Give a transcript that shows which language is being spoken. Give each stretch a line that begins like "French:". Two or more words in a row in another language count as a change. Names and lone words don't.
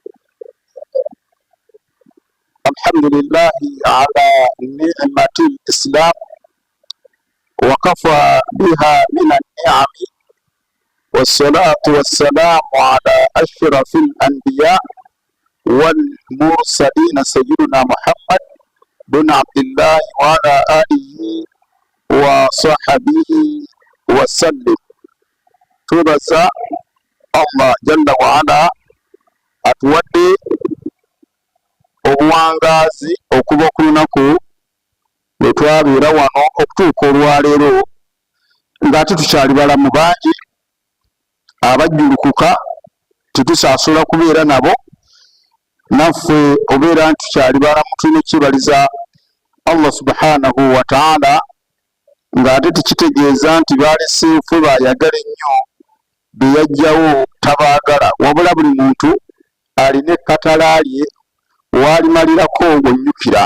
Arabic: الحمد لله على نعمة الإسلام وكفى بها من النعم، والصلاة والسلام على أشرف الأنبياء والمرسلين سيدنا محمد بن عبد الله وعلى آله وصحبه وسلم.
Ganda: Tubaza
Arabic: الله جل وعلا
Ganda: atuwadde obuwangazi okuva ku lunaku lwe twabeera wano okutuuka olwaleero ng'ate tukyali balamu bangi abajjulukuka tetusaasula kubeera nabo, naffe obeera nti tukyali balamu tulina ekibaliza
Arabic: الله سبحانه وتعالى,
Ganda: ng'ate tekitegeeza nti baleseefwe baayagala ennyo beyajjawo tabaagala, wabula buli muntu alina ekkatala lye waalimalirako ng'onnyukira.